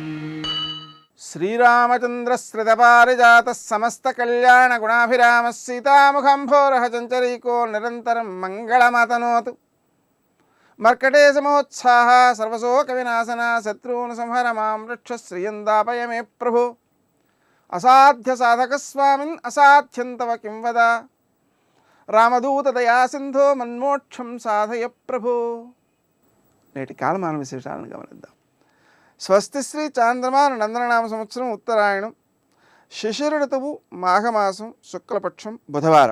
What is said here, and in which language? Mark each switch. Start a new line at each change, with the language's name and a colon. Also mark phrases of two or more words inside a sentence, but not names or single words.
Sanskrit: श्रीरामचन्द्रश्रितपारिजातः समस्तकल्याणगुणाभिरामः सीतामुखम्भोरः चञ्चरीको निरन्तरं मङ्गलमतनोतु। मर्कटेशमोत्साह सर्वशोकविनाशना शत्रून् संहर मां रक्ष श्रियन्दापय मे प्रभु। असाध्यसाधकस्वामिन् असाध्यं तव किं वद। రామదూతదయా సింధో మన్మోక్షం సాధయ ప్రభు.
Telugu: నేటి కాలమాన విశేషాలను గమనిద్దాం. స్వస్తి శ్రీ చాంద్రమాన నందననామ సంవత్సరం ఉత్తరాయణం, శిశిర ఋతువు, మాఘమాసం, శుక్లపక్షం, బుధవారం.